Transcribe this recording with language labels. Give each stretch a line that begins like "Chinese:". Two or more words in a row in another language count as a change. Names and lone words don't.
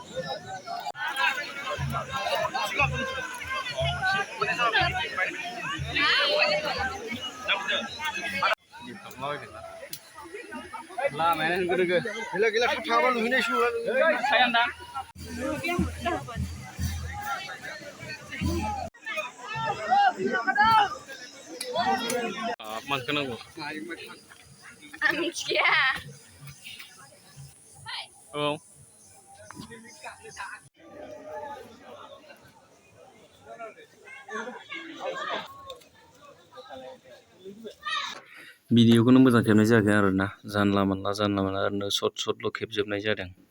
Malay: Lah main gede-gede. Gila ketawa lu ini syuran. Sayang dah. Apa kena gua? Angkia. Oh.
Bodo: भिडिअखौनो मोजां खेबनाय जायाखै आरोना जानला मोनला ओरैनो शर्ट खेबजोबनाय जादों